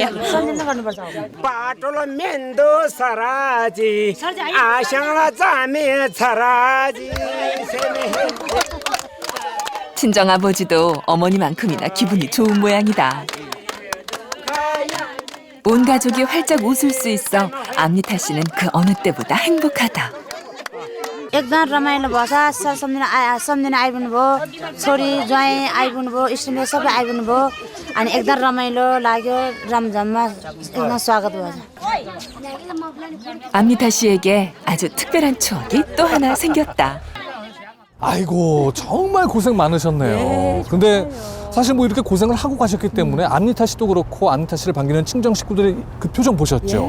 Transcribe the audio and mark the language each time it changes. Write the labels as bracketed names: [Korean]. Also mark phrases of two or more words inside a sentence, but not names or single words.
[Korean] 바톨로 멘도 사라지 아샹라 자메 사라지 친정아버지도 어머니만큼이나 기분이 좋은 모양이다. 온 가족이 활짝 웃을 수 있어 암리타 씨는 그 어느 때보다 행복하다. [Nepali] एकदम रमाइलो भएछ सर सम्झिन आइपुग्नु भयो छोरी ज्वाइँ आइपुग्नु भयो इष्टमित्र सबै आइपुग्नु भयो अनि एकदम रमाइलो लाग्यो रमझममा एकदम स्वागत भएछ [Korean] 암리타 씨에게 아주 특별한 추억이 또 하나 생겼다. 아이고 정말 고생 많으셨네요. 근데 사실 뭐 이렇게 고생을 하고 가셨기 때문에 암리타 씨도 그렇고 암리타 씨를 반기는 친정 식구들의 그 표정 보셨죠?